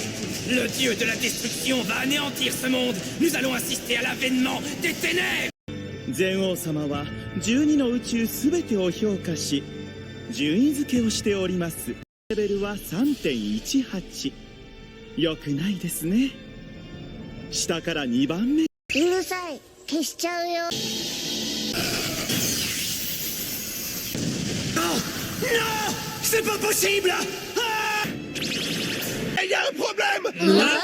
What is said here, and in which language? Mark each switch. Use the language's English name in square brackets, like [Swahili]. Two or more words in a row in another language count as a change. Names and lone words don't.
[French] Le dieu de la destruction va anéantir ce monde. Nous allons assister à l'avènement des ténèbres. [Japanese] 禅王様は12の宇宙すべてを評価し順位付けをしております。レベルは 3.18。 よくないですね。下から2番目。うるさい。消しちゃうよ。 [French] Non! C'est pas possible! Il y a un problème!